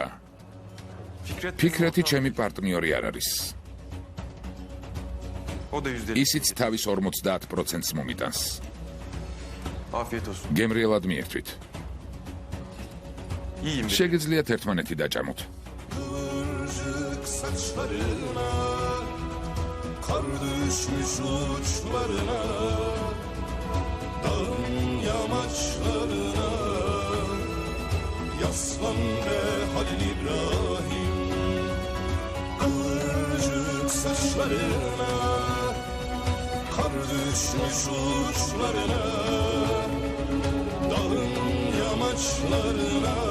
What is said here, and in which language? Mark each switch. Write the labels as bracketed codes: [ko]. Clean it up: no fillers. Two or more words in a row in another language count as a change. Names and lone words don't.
[ka] ფიქრეთი ჩემი პარტნიორი არ არის. ისიც თავის 50%-ს მომიტანს. გემრიელად მიერთვით. შეგიძლიათ ერთმანეთი დაჭამოთ. [tr] Yaslan be Halil İbrahim, kıvırcık saçlarına, kar düşmüş uçlarına, dağın yamaçlarına.